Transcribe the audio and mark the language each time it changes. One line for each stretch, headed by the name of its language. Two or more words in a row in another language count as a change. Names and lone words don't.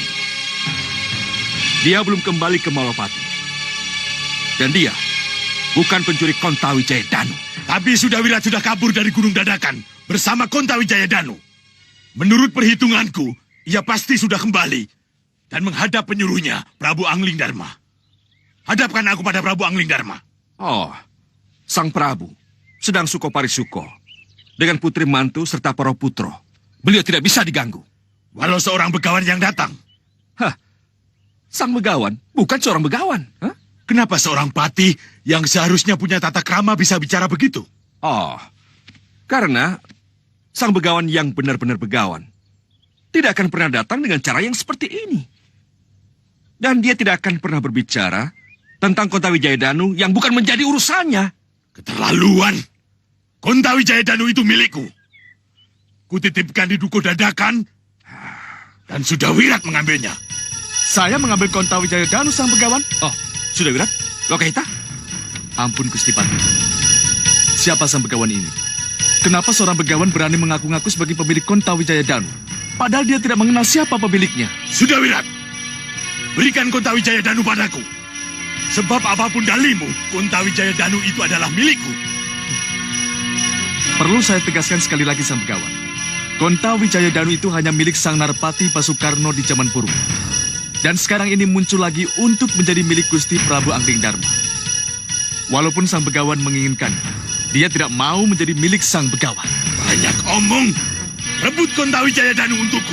Indonesian: Dia belum kembali ke Malwapati. Dan dia bukan pencuri Kontawi Jayadanu. Tapi Sudawirat sudah kabur dari Gunung Dadakan bersama Kontawi Jayadanu. Menurut perhitunganku, ia pasti sudah kembali dan menghadap penyuruhnya, Prabu Angling Dharma. Hadapkan aku pada Prabu Angling Dharma. Oh, sang Prabu sedang
Javanese: suko parisuko
Indonesian: dengan putri mantu serta para putro. Beliau tidak bisa diganggu. Walau seorang begawan yang datang. Sang begawan bukan seorang begawan. Kenapa seorang patih yang seharusnya punya tata krama bisa bicara begitu? Oh, karena sang begawan yang benar-benar begawan tidak akan pernah datang dengan cara yang seperti ini. Dan dia tidak akan pernah berbicara tentang Kontawi Jayadanu yang bukan menjadi urusannya. Keterlaluan. Kontawi Jayadanu itu milikku. Kutitipkan di Dukuh Dadakan dan Sudawirat mengambilnya. Saya mengambil Kontawi Jayadanu, sang begawan. Oh, Sudawirat? Lokahita? Ampun, Gusti Patih. Siapa sang begawan ini? Kenapa seorang begawan berani mengaku-ngaku sebagai pemilik Kontawi Jayadanu? Padahal dia tidak mengenal siapa pemiliknya. Sudawirat, berikan Kontawi Jayadanu padaku. Sebab apapun dalimu, Kontawi Jayadanu itu adalah milikku. Perlu saya tegaskan sekali lagi, sang begawan. Konta Wijayadanu itu hanya milik Sang Narpati Pasukarno di zaman purba. Dan sekarang ini muncul lagi untuk menjadi milik Gusti Prabu Angling Darma. Walaupun Sang Begawan menginginkan, dia tidak mau menjadi milik Sang Begawan. Banyak omong. Rebut Konta Wijayadanu untukku.